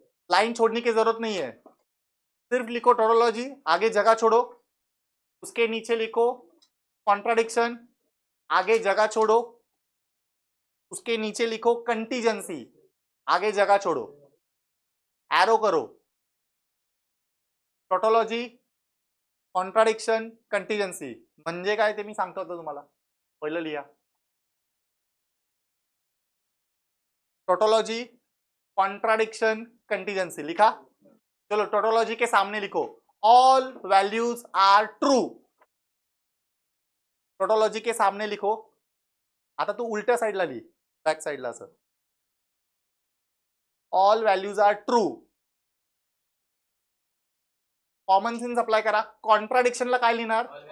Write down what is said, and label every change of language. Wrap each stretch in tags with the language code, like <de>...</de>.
<hi>Line छोड़ने की जरूरत नहीं है, सिर्फ लिखो टोटोलॉजी, आगे जगह छोड़ो, उसके नीचे लिखो कॉन्ट्राडिक्शन, आगे जगह छोड़ो, उसके नीचे लिखो कंटीजेंसी, आगे जगह छोड़ो, एरो करो।</hi> <mr>टोटोलॉजी, कॉन्ट्राडिक्शन, कंटीजेंसी म्हणजे काय ते मी सांगतो होतो तुम्हाला, पहिलं लिहा।</mr> <hi>टोटोलॉजी, कॉन्ट्राडिक्शन, कंटीजेंसी लिखा। चलो टोटोलॉजी के सामने लिखो all values are true. Tautology के सामने लिखो,</hi> <mr>आता तू उलट्या साईडला लिही, बॅक साईडला असं, all values R true. Common sense apply करा। कॉन्ट्राडिक्शनला काय लिहिणार?</mr>